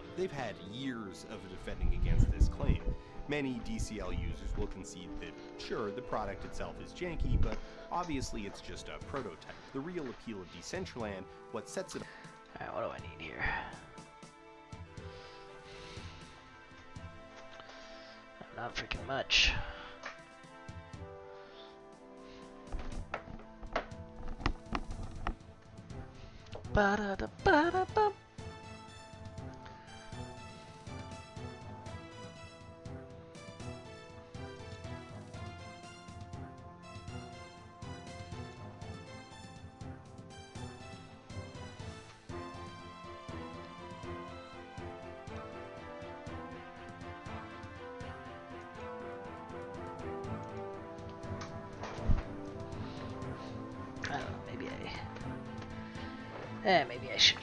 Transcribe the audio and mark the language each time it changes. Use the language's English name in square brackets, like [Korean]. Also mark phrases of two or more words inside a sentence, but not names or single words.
[English] They've had years of defending against this claim. Many DCL users will concede that, sure, the product itself is janky, but obviously it's just a prototype. The real appeal of Decentraland, what sets it... Alright, what do I need here? Not freaking much. Ba-da-da-ba-da-bum. Maybe I should